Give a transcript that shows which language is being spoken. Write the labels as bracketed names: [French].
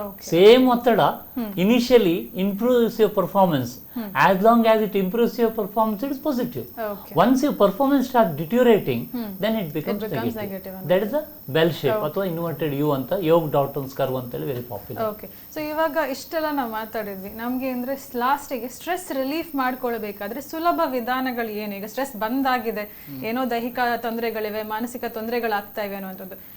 [English] Same ಒತ್ತಡ initially improves your performance. As long as it improves your performance, it is positive. Once your performance starts deteriorating, then it becomes negative. That is a bell shape ಅಥವಾ inverted U ಅಂತ, Yog ಡಾಲ್ಟನ್ಸ್ curve [Kannada] ಅಂತ ಹೇಳಿ [English] Very popular. [Kannada] Okay, so ಇವಾಗ ಇಷ್ಟೆಲ್ಲ ನಾವು ಮಾತಾಡಿದ್ವಿ. ನಮಗೆ ಅಂದ್ರೆ ಲಾಸ್ಟಿಗೆ ಸ್ಟ್ರೆಸ್ ರಿಲೀಫ್ ಮಾಡ್ಕೊಳ್ಬೇಕಾದ್ರೆ ಸುಲಭ ವಿಧಾನಗಳು ಏನು? ಈಗ ಸ್ಟ್ರೆಸ್ ಬಂದಾಗಿದೆ, ಏನೋ ದೈಹಿಕ ತೊಂದರೆಗಳಿವೆ, ಮಾನಸಿಕ ತೊಂದರೆಗಳಾಗ್ತಾ ಇವೆ ಅನ್ನುವಂಥದ್ದು.